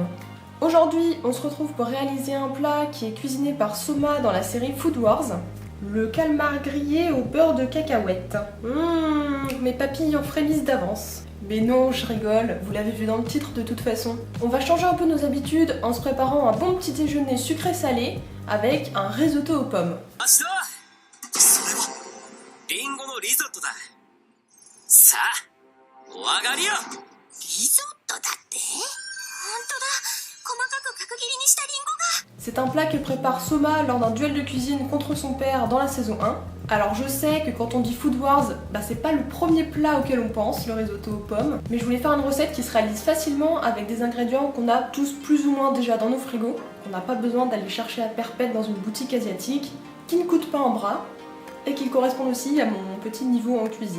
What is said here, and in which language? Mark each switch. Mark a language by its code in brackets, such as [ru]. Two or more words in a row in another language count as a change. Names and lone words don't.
[fr] Aujourd'hui, on se retrouve pour réaliser un plat qui est cuisiné par Soma dans la série Food Wars, le calmar grillé au beurre de cacahuète. Mes papilles en frémissent d'avance. Mais non, je rigole, vous l'avez vu dans le titre de toute façon. On va changer un peu nos habitudes en se préparant un bon petit déjeuner sucré-salé avec un risotto aux pommes. [ja] それはリンゴのリゾットだ。さあ、お上がりよ。リゾットだって？本当だ。細かく角切りにしたリンゴが。 [fr] C'est un plat que prépare Soma lors d'un duel de cuisine contre son père dans la saison 1. Alors je sais que quand on dit Food Wars, c'est pas le premier plat auquel on pense, le risotto aux pommes, mais je voulais faire une recette qui se réalise facilement avec des ingrédients qu'on a tous plus ou moins déjà dans nos frigos, qu'on n'a pas besoin d'aller chercher à perpète dans une boutique asiatique, qui ne coûtent pas un bras, et qui correspondent aussi à mon petit niveau en cuisine.